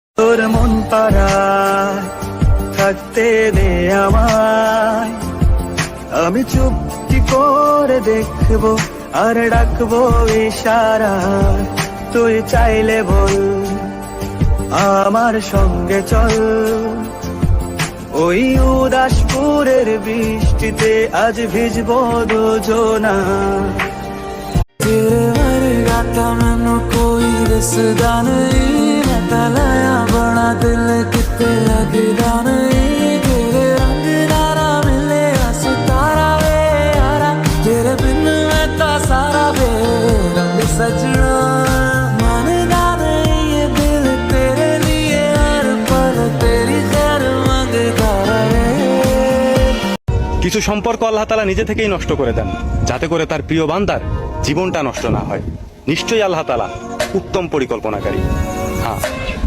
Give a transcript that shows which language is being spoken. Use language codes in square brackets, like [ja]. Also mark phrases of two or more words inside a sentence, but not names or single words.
[bn] তোর মন পাড়ায় থাকতে দে আমায়, আমি চুপটি করে দেখবো আর ডাকবো ইশারায়। তুই চাইলে বল আমার সঙ্গে চল, ওই উদাসপুরের বৃষ্টিতে আজ ভিজবো দুজনা। [pa] ਤੇਰੇ ਵਰਗਾ ਥਾ ਮੈਨੂੰ ਕੋਈ ਦਿਸਦਾ ਨਹੀਂ, ਮੈਂ ਤਾਂ ਲਾਇਆ ਬੜਾ ਦਿਲ ਕਿਤੇ ਲਗਦਾ ਨਹੀਂ। ਤੇਰੇ ਰੰਗ ਨਾਰਾ ਮਿਲੇ ਸਿਤਾਰਾ ਵੇ ਯਾਰਾ, ਤੇਰੇ ਬਿਨ ਮੈਂ ਤਾਂ ਸਾਰਾ ਵੇ ਰੰਗ ਸਜਣਾ। ਮਾਨਦਾ ਨਹੀਂ [hi] ये दिल तेरे लिए हर पल तेरी खैर मांगता रहे। [bn] কিছু সম্পর্ক আল্লাহ তাআলা নিজে থেকেই নষ্ট করে দেন, যাতে করে তার প্রিয় বান্দার জীবনটা নষ্ট না হয়। নিশ্চয়ই আল্লাহ তাআলা উত্তম পরিকল্পনাকারী। হ্যাঁ,